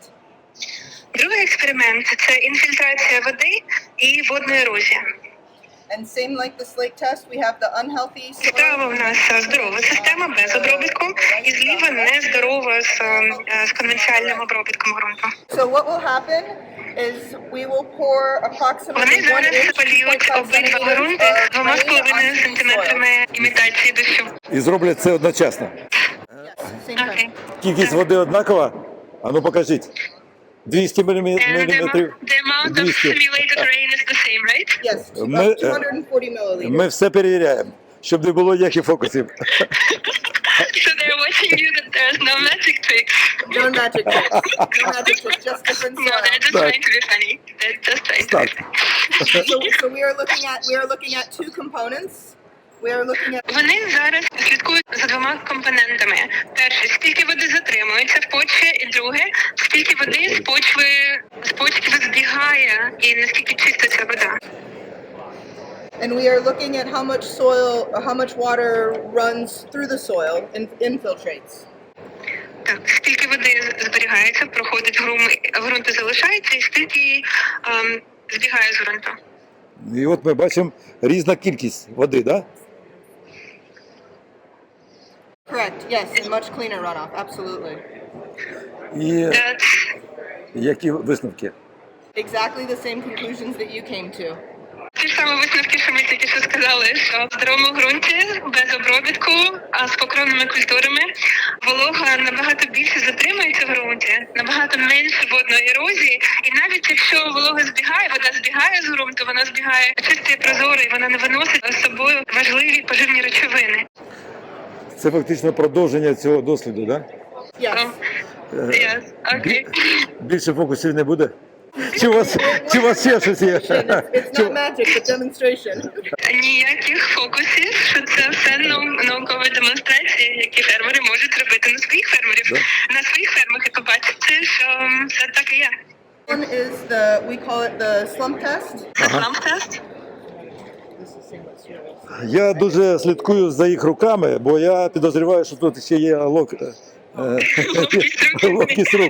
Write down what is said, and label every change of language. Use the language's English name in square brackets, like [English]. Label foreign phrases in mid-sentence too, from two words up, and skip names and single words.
[Ukrainian] Другий експеримент – це інфільтрація води і водна ерозія. [English] And same like the slate test, we have the unhealthy soil. [Ukrainian] Справа в нас здорова система без обробітку, і зліва нездорова з конвенціональним обробітком ґрунту. [English] So what will happen is we will pour approximately [Ukrainian] Вони [English] 1 [Ukrainian] зараз [English] inch [Ukrainian] поліють [English] 2.5 [Ukrainian] обидва [English] centimeters [Ukrainian] ґрунти [English] of rain [Ukrainian] 2,5 [English] onto the [Ukrainian] сантиметрами імітації дощу. І зроблять це одночасно. [English] soil. Yes, same [Ukrainian] Окей. [English] time. [Ukrainian] Кількість води однакова? А ну покажіть. 200 [English] And the [Ukrainian] міліметрів. [English] amount of [Ukrainian] 200. [English] simulated rain is the same, right? Yes, [Ukrainian] Ми, [English] about 240 milliliters. [Ukrainian] Ми все перевіряємо, щоб не було ніяких фокусів. [English] So they're watching you that there's no magic tricks. No magic tricks. No magic tricks, just different No, they're just soil. trying to be funny. They're just trying to be [Ukrainian] Так. [English] funny. So we are looking at two components. We are looking at [Ukrainian] Вони зараз слідкують за двома компонентами. Перше, скільки води затримується в почві, і друге, скільки води з почви збігає і наскільки чиста ця вода. [English] and we are looking at how much soil or how much water runs through the soil and infiltrates. [Ukrainian] Так, скільки води зберігається, проходить ґрунт і залишається, і скільки збігає з ґрунту. І от ми бачимо різна кількість води, так? [English] Correct. Yes, and much cleaner runoff. Absolutely. [Ukrainian] І [English] That's [Ukrainian] які висновки? [English] Exactly the same conclusions that you came to. [Ukrainian] ті ж самі висновки, що ми тільки що сказали, що в здоровому ґрунті, без обробітку, а з покровними культурами, волога набагато більше затримується в ґрунті, набагато менше водної ерозії, і навіть якщо волога збігає, вода збігає з ґрунту, вона збігає чисто і прозоро, і вона не виносить з собою важливі поживні речовини. Це фактично продовження цього досліду, так? [English] Yes. Yes, окей. [Ukrainian] Більше фокусів не буде? Чи у вас ще щось є? [English] It's not magic, it's demonstration. [Ukrainian] Ніяких фокусів, що це все наукові демонстрації, які фермери можуть робити на своїх фермерів. На своїх фермах, як ви бачите, що це так і є. [English] One is we call it the slump test. [Ukrainian] Це слам-тест. Я дуже слідкую за їх руками, бо я підозрюваю, що тут ще є ловкість рук.